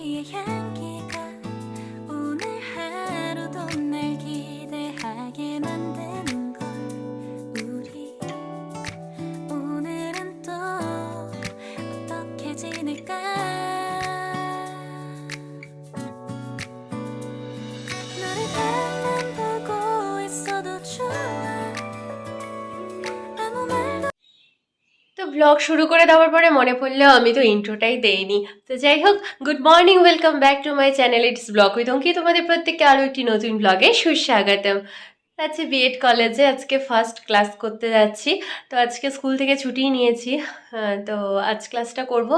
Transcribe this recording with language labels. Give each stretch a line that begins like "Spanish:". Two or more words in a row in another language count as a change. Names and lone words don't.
Korean: 향기가 오늘 하루도 날 기대하게 만드는 걸 우리 오늘은 또 어떻게 지낼까 너를 바라만 보고 있어도 좋아 아무 말도
Bangla: তো ব্লগ শুরু করে দেওয়ার পরে মনে পড়লো আমি তো ইন্ট্রোটাই দেইনি। তো যাই হোক,
English: good morning, welcome back to my channel it's vlog with Anki.
Bangla: তোমাদের প্রত্যেককে আরও একটি নতুন ব্লগে সুস্বাগতম। আজকে বিএড কলেজে আজকে
English: first class
Bangla: করতে যাচ্ছি। তো আজকে স্কুল থেকে ছুটি নিয়েছি, তো আজ ক্লাসটা করব।